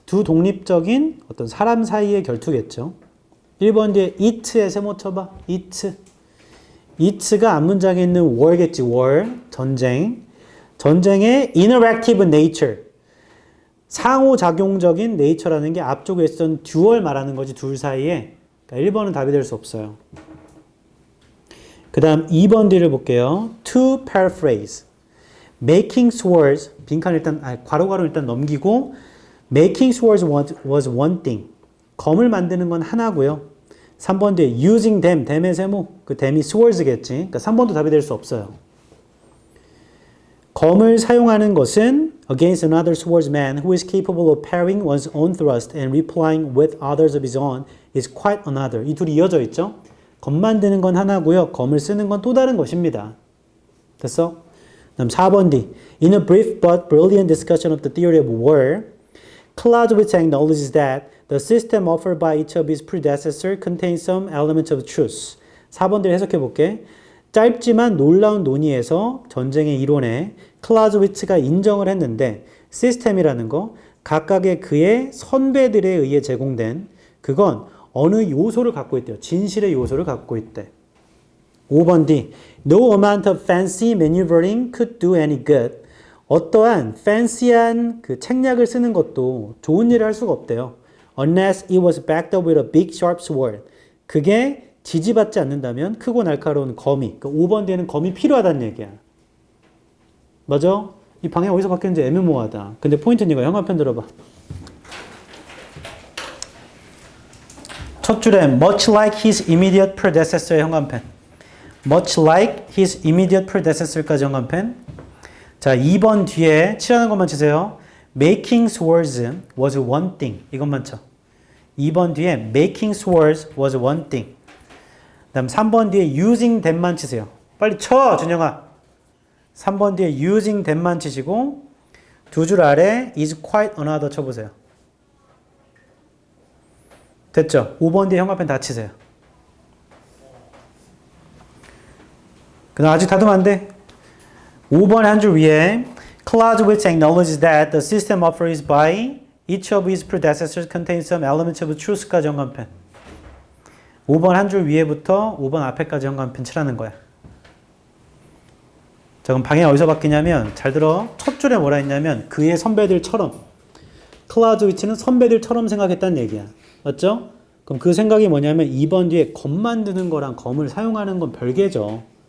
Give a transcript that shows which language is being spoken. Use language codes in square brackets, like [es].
[ko] 두 독립적인 어떤 사람 사이의 결투겠죠. 1번 뒤에 it의 세모 쳐봐. [en] it. [ko] it가 앞문장에 있는 war겠지. war. 전쟁. [en] 전쟁의 interactive nature. [ko] 상호작용적인 nature라는 게 앞쪽에 있었던 듀얼 말하는 거지. 둘 사이에. 그러니까 1번은 답이 될 수 없어요. 그 다음 2번 뒤를 볼게요. [en] To paraphrase. Making swords. [ko] 빈칸 일단, 괄호괄호 일단 넘기고 [en] Making swords was one thing. [ko] 검을 만드는 건 하나고요. 3번 뒤에 [en] using them. [ko] them의 세모. 그 them이 swords겠지. 그러니까 3번도 답이 될 수 없어요. 검을 사용하는 것은 [en] against another swordsman who is capable of parrying one's own thrust and replying with others of his own is quite another. [ko] 이 둘이 이어져 있죠? 검 만드는 건 하나고요. 검을 쓰는 건 또 다른 것입니다. 됐어? 다음 4번 D. [en] In a brief but brilliant discussion of the theory of war, Clausewitz acknowledges that the system offered by each of his predecessors contains some elements of truth. [ko] 4번 D 해석해 볼게. 짧지만 놀라운 논의에서 전쟁의 이론에 클라우즈위츠가 인정을 했는데 시스템이라는 거 각각의 그의 선배들에 의해 제공된 그건 어느 요소를 갖고 있대요. 진실의 요소를 갖고 있대. 5번 D. [en] No amount of fancy maneuvering could do any good. [ko] 어떠한 fancy한 그 책략을 쓰는 것도 좋은 일을 할 수가 없대요. [en] Unless it was backed up with a big sharp sword. [ko] 그게 지지받지 않는다면 크고 날카로운 검이. 그 5번 D에는 검이 필요하다는 얘기야. 맞아? 이 방향 어디서 바뀌는지 애매모호하다. 근데 포인트는 이거. 형광펜 들어봐. 첫 줄에 [en] much like his immediate predecessor의 형광펜. much like his immediate predecessor까지 형광펜. [ko] 자, 2번 뒤에 칠하는 것만 치세요. [en] Making swords was one thing. [ko] 이것만 쳐. 2번 뒤에 [en] making swords was one thing. [ko] 그 다음 3번 뒤에 using them만 치세요. 빨리 쳐, 준영아. 3번 뒤에 using them만 치시고 두 줄 아래 [en] is quite another [ko] 쳐보세요. 됐죠? 5번 뒤에 형광펜 다 치세요. 그다음 아직 다듬으면 안 돼. 5번 한 줄 위에 [en] Clause which acknowledges that the system offered by each of his predecessors contains some elements of truth까지 형광펜. [ko] 5번 한 줄 위에부터 5번 앞에까지 형광펜 칠하는 거야. 자, 그럼 방향이 어디서 바뀌냐면 잘 들어. 첫 줄에 뭐라 했냐면 그의 선배들처럼. 클라우드 위치는 선배들처럼 생각했다는 얘기야. 맞죠? 그럼 그 생각이 뭐냐면 2번 뒤에 검 만드는 거랑 검을 사용하는 건 별개죠.